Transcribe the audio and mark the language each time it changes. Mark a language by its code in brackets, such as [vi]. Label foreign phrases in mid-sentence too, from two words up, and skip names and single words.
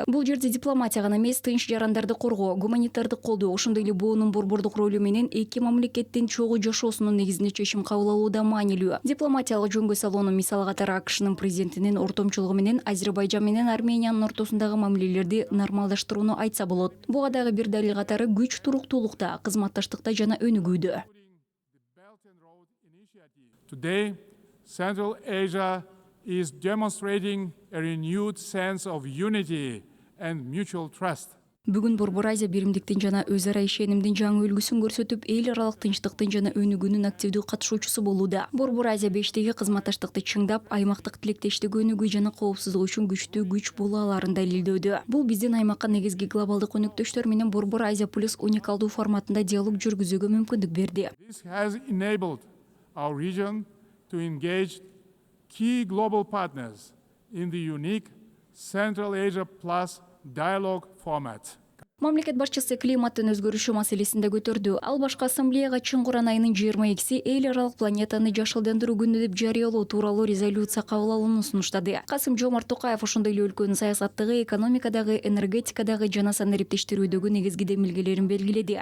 [ky] Бул жерде дипломатия гана эмес, тынч жарандарды коргоо, гуманитардык колдоо, ошондой эле БООнун борбордук ролу менен эки мамлекеттин чогуу жашоосунун негизинде чечим кабыл алууда маанилүү. Дипломатиялык жөнгө салууну мисал катары АКШнын президентинин ортомчулугу менен Азербайжан менен Армениянын ортосундагы мамилелерди нормалдаштырууну айтса болот. Буга дагы бир далил катары күч туруктуулукта, кызматташтыкта жана өнүгүүдө. [en] Today, Central Asia is demonstrating a renewed sense of unity and mutual trust. [ky] Бүгүн Борбор Азия биримдиктин жана өз ара ишенимдин жаңы үлгүсүн көрсөтүп, эл аралык тынчтыктын жана өнүгүүнүн активдүү катышуучусу болууда. Борбор Азия бештиги кызматташтыкты чыңдап, аймактык тилектештик өнүгүү жана коопсуздук үчүн күчтүү күч боло аларын далилдөөдө. Бул биздин аймакка негизги глобалдык өнөктөштөр менен Борбор Азия плюс уникалдуу форматында диалог жүргүзүүгө мүмкүндүк берди. [en] This has enabled our region to engage key global partners in the unique Central Asia Plus dialogue format. [ky] Мамлекет башчысы климаттын өзгөрүшү маселесинде көтөрдү. Ал башкы ассамблеяга Чыңгыран айынын 22-си эл аралык планетаны жашылдандыруу күнү деп жарыялоо тууралуу резолюция кабыл алууну сунуштады. Касым-Жомарт Токаев ошондой эле өлкөнүн саясаттагы, экономикадагы, энергетикадагы жана санариптештирүүдөгү негизги демилгелерин белгиледи.